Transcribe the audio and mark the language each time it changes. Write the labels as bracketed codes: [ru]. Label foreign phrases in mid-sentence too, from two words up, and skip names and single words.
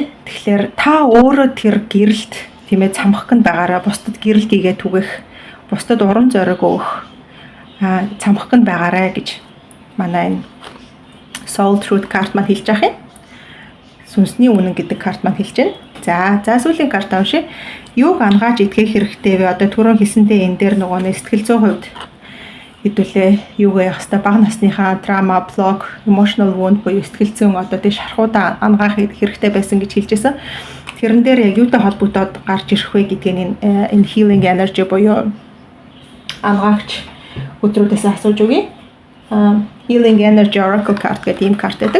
[mn] Тэгэхээр та өөрөө тэр гэрэлт тийм ээ цамхагт байгаараа бусдад гэрэл гээгээ түгэх бусдад урам зориг өгөх цамхагт байгаарай гэж манай энэ Soul Truth карт маань хэлж байгаа юм. Сүнсний үнэн гэдэг карт маань хэлж байна. За сүүлийн карт уншия. Юуг ангааж итгэх хэрэгтэй вэ? Одоо түрүүн хэлсэнтэй энэ дээр нөгөө сэтгэл зүйн хувьд хэдүүлээ юу яах хэвээр бага насныхаа [en] trauma, block, emotional wound [mn] буюу сэтгэл зүйн одоо тий шархуудаа ангаах хэрэгтэй байсан гэж хэлжсэн. Тэрэн дээр яг юутай холбогдоод гарч ирэх вэ гэдгийг энэ [en] healing energy [mn] буюу ангаагч өдрүүдээс асууж өгье. [en] Healing energy oracle card гэдэг ийм карт байдаг.